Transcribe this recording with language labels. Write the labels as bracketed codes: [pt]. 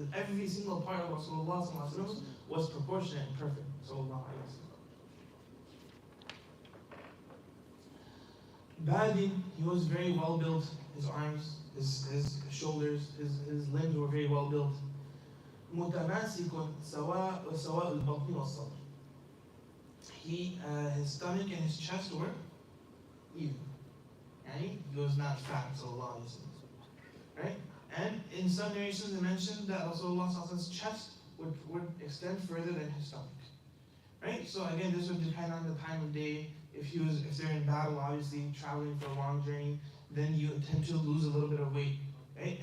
[en] Every single part of Rasulullah was proportionate and perfect. Badin, he was very well built. His arms, his shoulders, his limbs were very well built. [ar] متماسك سواء البطن والصدر. [en] His stomach and his chest were even. He was not fat, sallallahu alayhi wa sallam. Right? And in some narrations it mentioned that Rasulullah's chest would extend further than his stomach. Right? So again, this would depend on the time of day. If they're in battle, obviously traveling for a long journey, then you tend to lose a little bit of weight. Right?